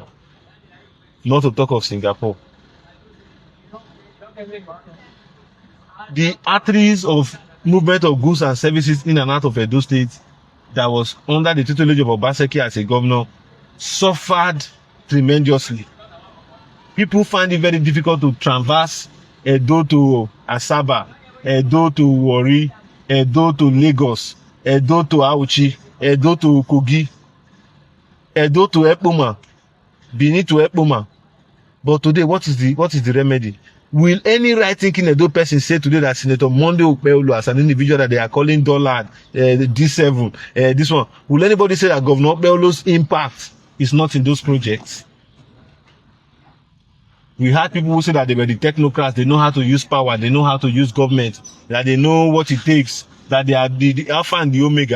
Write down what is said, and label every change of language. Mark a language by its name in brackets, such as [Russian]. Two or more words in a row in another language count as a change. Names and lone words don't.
[English] Not to talk of Singapore. The arteries of movement of goods and services in and out of Edo State that was under the tutelage of Obaseki as a governor suffered tremendously. People find it very difficult to traverse Edo to Asaba, Edo to Warri, Edo to Lagos, Edo to Auchi, Edo to Kogi, Edo to Ekpoma, Benin to Ekpoma. But today, what is the remedy? Will any right-thinking Edo person say today that Senator Monday Okpebholo as an individual that they are calling Dollard, D7, this one, will anybody say that Governor Okpebholo's impact is not in those projects? We had people who say that they were the technocrats, they know how to use power, they know how to use government, that they know what it takes, that they are the alpha and the omega.